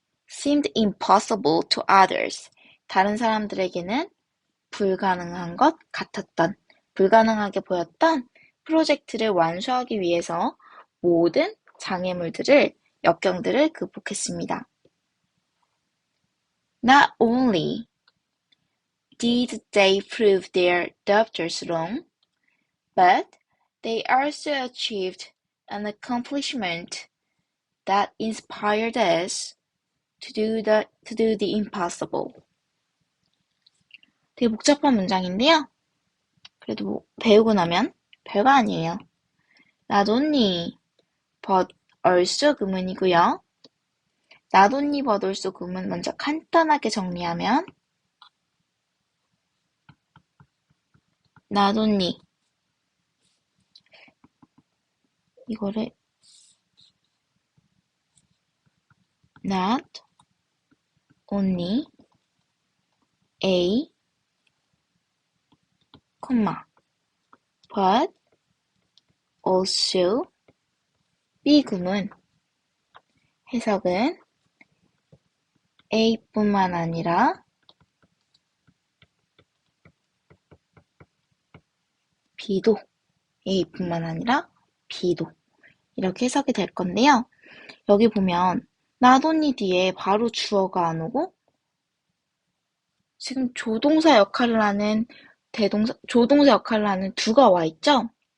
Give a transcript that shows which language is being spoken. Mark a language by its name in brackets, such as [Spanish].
[English] Seemed impossible to others, [Korean] 다른 사람들에게는 불가능한 것 같았던, 불가능하게 보였던 프로젝트를 완수하기 위해서 모든 장애물들을, 역경들을 극복했습니다. [English] Not only did they prove their doubters wrong, but they also achieved an accomplishment that inspired us to do the impossible. [Korean] 되게 복잡한 문장인데요. 그래도 뭐 배우고 나면 별거 아니에요. [English] Not only, but also [Korean] 구문이고요. [English] Not only but also [Korean] 구문 먼저 간단하게 정리하면 [English] not only [Korean] 이거를 [English] not only A, but also B [Korean] 구문. 해석은 A뿐만 아니라 B도, A뿐만 아니라 B도 이렇게 해석이 될 건데요. 여기 보면 [English] not only [Korean] 뒤에 바로 주어가 안 오고 지금 조동사 역할을 하는 조동사 역할을 하는 [English] do [Korean] 가 와 있죠?